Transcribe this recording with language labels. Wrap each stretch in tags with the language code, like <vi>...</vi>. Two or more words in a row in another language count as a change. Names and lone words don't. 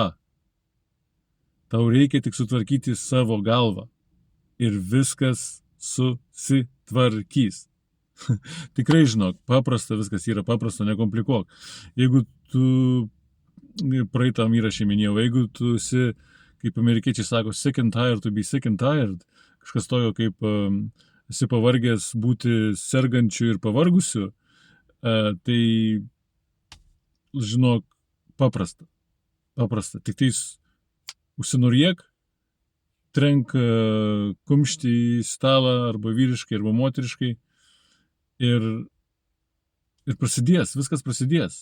<lt>Tau reikia tik sutvarkyti savo galvą. Ir viskas susitvarkys. Tikrai, žinok, paprasta viskas yra, paprasta, nekomplikuok. Jeigu tu praeitam įrašė minėjau, jeigu tu esi, kaip amerikiečiai sako,</lt> <en>sick and tired to be sick and tired,</en> <lt>kažkas tojo kaip esi pavargęs būti sergančiu ir pavargusiu, tai, žinok, paprasta. Tik tais užsinorėk, trenk kumštį į stalą, arba vyriškai, arba moteriškai, ir Ir prasidės, viskas prasidės.</lt>